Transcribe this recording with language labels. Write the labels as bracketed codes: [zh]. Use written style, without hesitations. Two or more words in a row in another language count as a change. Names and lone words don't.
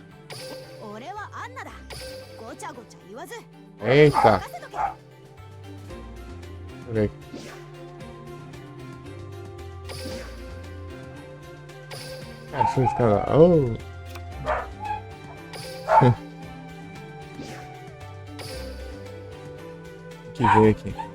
[ja] 俺はアンナだ。ごちゃごちゃ言わず [pt] Eita. [ja] 任せとけ。 [pt] Deixa eu ver aqui. Cara, deixa eu ficar lá. Oh. Tem que ver aqui.